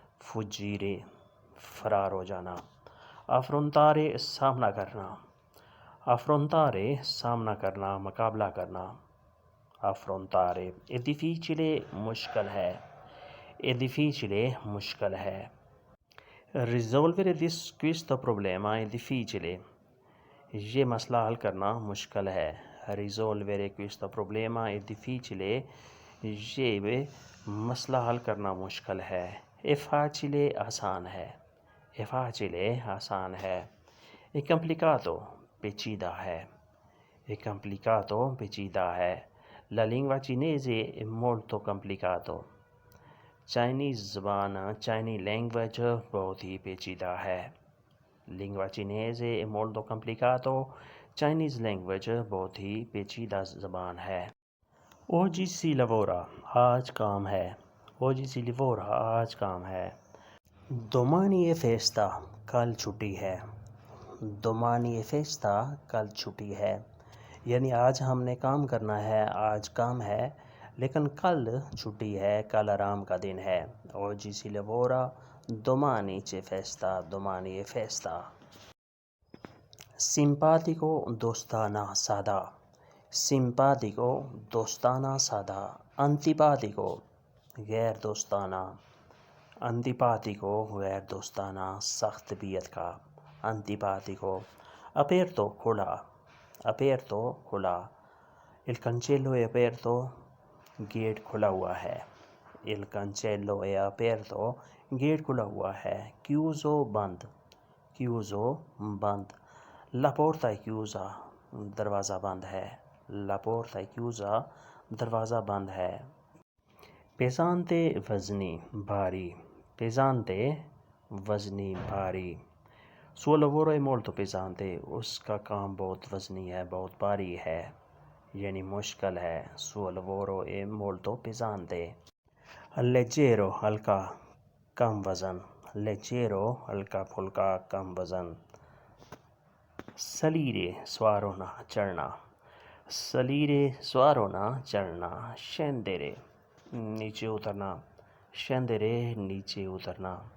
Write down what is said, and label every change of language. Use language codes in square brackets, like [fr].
[it] fuggire [ur] فرار ہو جانا. [it] affrontare [ur] سامنا کرنا. [it] affrontare [ur] سامنا کرنا, مقابلہ کرنا. [it] affrontare è difficile [ur] مشکل ہے. [it] è difficile [ur] مشکل ہے. [it] Risolvere questo problema è difficile. [ur] یہ مسئلہ حل کرنا مشکل ہے. [it] Risolvere questo problema è difficile. [ur] یہ مسئلہ حل کرنا مشکل ہے. [it] È facile [ur] آسان ہے. È facile آسان ہے. [it] È complicato [ur] پیچیدہ ہے. È complicato پیچیدہ ہے. [it] La lingua cinese è molto complicato. [ur] Chinese زبان چائنی لینگویج بہت ہی پیچیدہ ہے. [it] Lingua cinese è molto complicato. [ur] Chinese language بہت ہی پیچیدہ زبان ہے. [it] Oggi si lavora [ur] آج کام ہے. Oggi si lavora آج کام ہے. [it] Domani è festa [ur] کل چھٹی ہے. Domani è festa کل چھٹی ہے. یعنی آج ہم نے کام کرنا ہے، آج کام ہے، لیکن کل چھٹی ہے، کل آرام کا دن ہے. [it] Oggi si lavora, domani c'è festa, domani è festa. Simpatico [ur] دوستانہ سادہ. Simpatico دوستانہ سادہ. [it] Antipatico [ur] غیر دوستانہ. Antipatico غیر دوستانہ سخت طبیعت کا. [it] Antipatico. Aperto [ur] کھلا. [it] Aperto [ur] کھلا. [it] Il cancello è aperto [ur] گیٹ کھلا ہوا ہے. [it] Il cancello è aperto [ur] گیٹ کھلا ہوا ہے. [it] Chiuso [ur] بند. Chiuso بند. [it] La porta è chiusa [ur] دروازہ بند ہے. [it] La porta è chiusa دروازہ بند ہے. Pesante [ur] وزنی بھاری. Pesante وزنی بھاری. [it] Suo lavoro è molto pesante [ur] اس کا کام بہت وزنی ہے، بہت بھاری ہے، یعنی مشکل ہے. [it] Suo lavoro è molto pesante. Leggero [ur] ہلکا کم وزن. Leggero ہلکا پھلکا کم وزن. [it] Salire [ur] سوار ہونا چڑھنا. Salire سوار ہونا چڑھنا. [it] Scendere [ur] نیچے اترنا. Scendere نیچے اترنا.